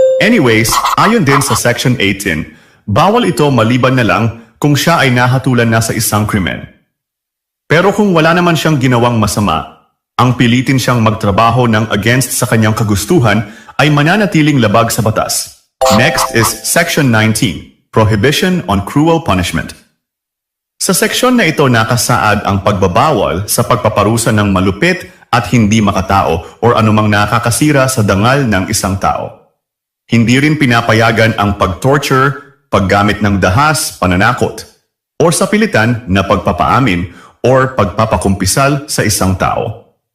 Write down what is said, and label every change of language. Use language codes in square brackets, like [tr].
[tl] Anyways, ayon din sa Section 18, bawal ito maliban na lang kung siya ay nahatulan na sa isang krimen. Pero kung wala naman siyang ginawang masama, ang pilitin siyang magtrabaho ng against sa kanyang kagustuhan ay mananatiling labag sa batas. [en] Next is Section 19, Prohibition on Cruel Punishment. [tl] Sa seksyon na ito nakasaad ang pagbabawal sa pagpaparusa ng malupit at hindi makatao o anumang nakakasira sa dangal ng isang tao. Hindi rin pinapayagan ang pag-torture, paggamit ng dahas, pananakot, o sapilitan na pagpapaamin o pagpapakumpisal sa isang tao.